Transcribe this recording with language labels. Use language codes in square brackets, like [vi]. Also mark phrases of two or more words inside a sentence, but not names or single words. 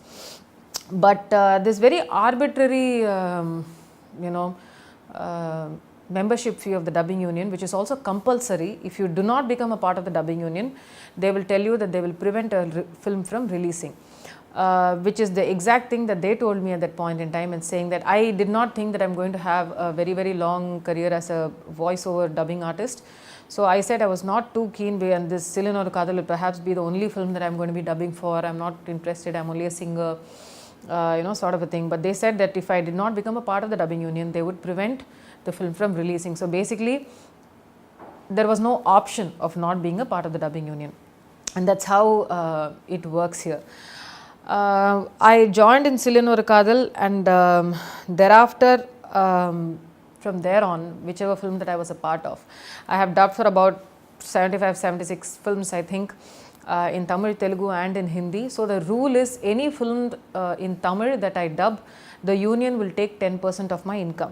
[en] But this very arbitrary membership fee of the dubbing union, which is also compulsory, if you do not become a part of the dubbing union, they will tell you that they will prevent a film from releasing. Which is the exact thing that they told me at that point in time, and saying that I did not think that I'm going to have a very, very long career as a voiceover dubbing artist. So I said I was not too keen, and this Silinu oru kaadal will perhaps be the only film that I'm going to be dubbing for. I'm not interested, I'm only a singer, sort of a thing. But they said that if I did not become a part of the dubbing union, they would prevent the film from releasing. So basically, there was no option of not being a part of the dubbing union, and that's how it works here. I joined in Silinu oru kaadal, and thereafter, from there on, whichever film that I was a part of, I have dubbed for about 75-76 films, I think, in Tamil, Telugu and in Hindi. So the rule is, any film in Tamil that I dub, the union will take 10% of my income.